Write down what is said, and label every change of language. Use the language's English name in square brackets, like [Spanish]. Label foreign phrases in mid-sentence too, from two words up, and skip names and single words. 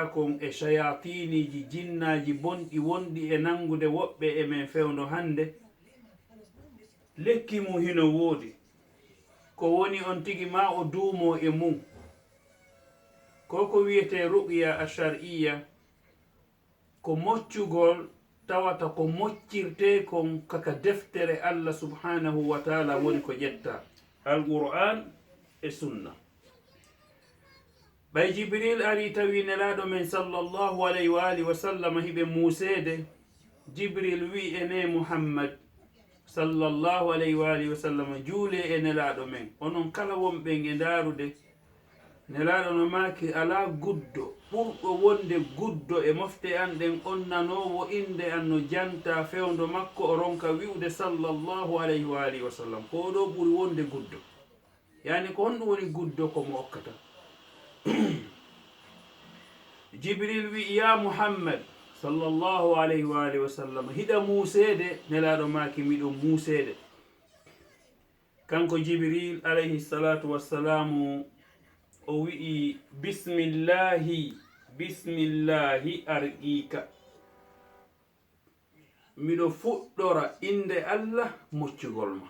[Fula] kon e shayatiniji jinnaji bonɗi wonɗi e nangude woɓɓe e men fewndo hande, lekki mum hino woodi ko woni on tigi ma o duumo e mum ko wiyete [Arabic] رقية شرعية, [Fula] ko moccugol tawata ko moccirte kon kaka deftere allah [Arabic] سبحانه وتعالى [Fula] woni ko ƴetta alqur'an e sunna. ɓay jibril ari tawi nelaɗo men [Arabic] صلى الله عليه وعلى آله وسلم [Fula] hiɓe musede. jibril wi ene muhammad [Arabic] صلى الله عليه وعلى آله وسلم [Fula] juule e nelaɗo men, onon kala wonɓen e ndarude nelaɗo no maki ala guddo ɓurɗo wonde guddo e mofte an ɗen on nanowo inde an no janta fewndo makko o ronka wi'ude sallallahu alayhi wa alihi wa sallam. ko ɗo ɓuri wonde guddo, yani ko honɗum woni guddo komo okkata. [Arabic] jibril wi يا محمد صلى الله عليه وعلى آله وسلم, [Fula] hiɗa musede nelaɗo maki miɗo musede. kanko jibril [Arabic] عليه الصلاة والسلام [Fula] o wi'i [Arabic] بسم الله أرقيك, [Fula] miɗo fuɗɗora inde allah moccugol ma.